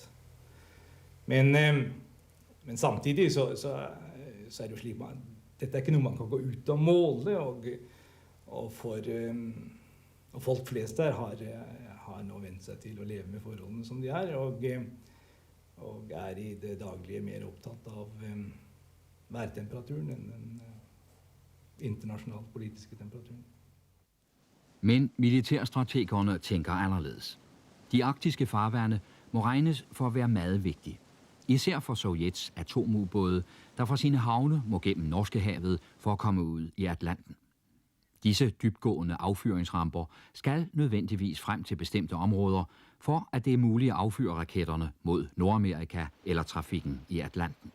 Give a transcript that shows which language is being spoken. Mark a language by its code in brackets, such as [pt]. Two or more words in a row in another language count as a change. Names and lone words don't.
[no] Men samtidig så er det jo slik at dette er ikke noe man kan gå ut og måle, og folk flest der har nå vent seg til å leve med forholdene som de er, og er i det daglige mer opptatt av værtemperaturen enn den internasjonalt politiske temperaturen. [da] Men militærstrategerne tænker anderledes. De arktiske farvande må regnes for at være meget vigtige. Især for Sovjets atomubåde, der fra sine havne må gennem Norskehavet for at komme ud i Atlanten. Disse dybtgående affyringsramper skal nødvendigvis frem til bestemte områder, for at det er muligt at affyre raketterne mod Nordamerika eller trafikken i Atlanten.